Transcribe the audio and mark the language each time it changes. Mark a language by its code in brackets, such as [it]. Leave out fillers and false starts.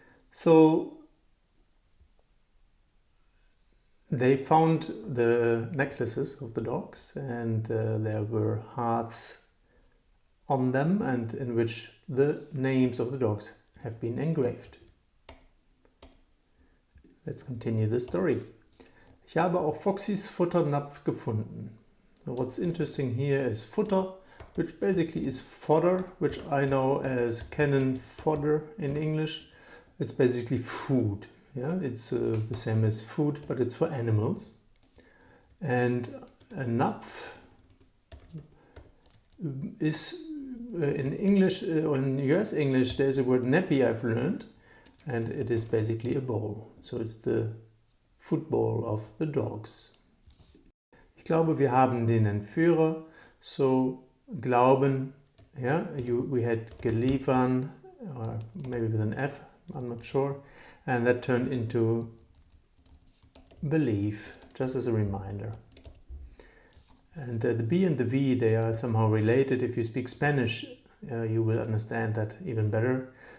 [en] So they found the necklaces of the dogs and there were hearts on them and in which the names of the dogs have been engraved. Let's continue the story. [de] Ich habe auch Foxys Futternapf gefunden. [en] So what's interesting here is Futter, which basically is fodder, which I know as cannon fodder in English. It's basically food. Yeah, it's the same as food, but it's for animals. And a napf is in English, or in US English, there's a word nappy I've learned, and it is basically a bowl. So it's the football of the dogs. [de] Ich glaube, wir haben den Entführer. [en] So glauben, yeah, we had geliefern, or maybe with an F, I'm not sure, and that turned into believe, just as a reminder. And the B and the V, they are somehow related. If you speak Spanish, you will understand that even better.